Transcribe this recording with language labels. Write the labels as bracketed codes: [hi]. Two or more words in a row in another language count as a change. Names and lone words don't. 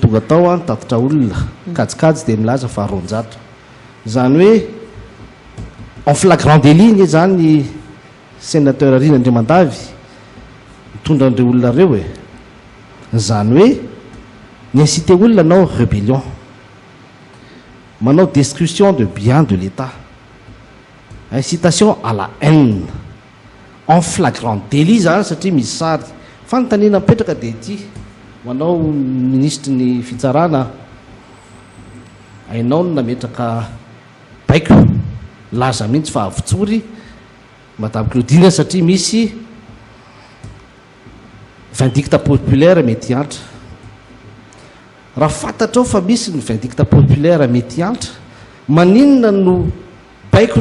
[mg] tonga tao nitatitra olona kajikajy dia milaza fa 400 zany hoe [fr] en flagrant délit [mg] nge zany sénateur Rina Andriamandavy mitondra an'ireo olona reo zany hoe n'incité olona anao rébellion manao [fr] destruction de biens de l'État incitation à la haine en flagrant délit [mg] zany satria misy sary fanontaniana mipetraka dia ity manao ministre ny fitsarana ainao no nametraka baiko laza mihitsy fa avotsory madame Claudine satria misy [fr] vindicte populaire [mg] mety antra raha fantatrao fa misy ny [fr] vindicte populaire [mg] mety antra maninona no baiko